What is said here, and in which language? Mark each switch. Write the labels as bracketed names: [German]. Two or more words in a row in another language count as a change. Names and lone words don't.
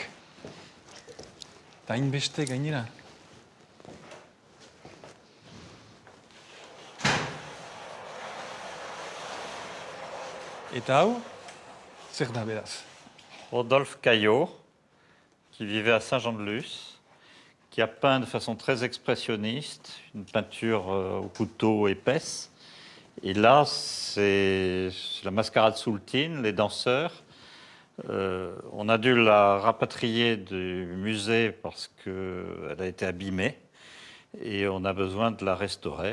[Basque] Eta hainbeste gainera. Eta hau, zer da beraz? [French] Rodolphe Caillot, qui vivait à Saint-Jean-de-Luz, qui a peint de façon très expressionniste, une peinture au couteau épaisse. Et là, c'est la mascarade Soultine, les danseurs. On a dû la rapatrier du musée parce qu'elle a été abîmée et on a besoin de la restaurer.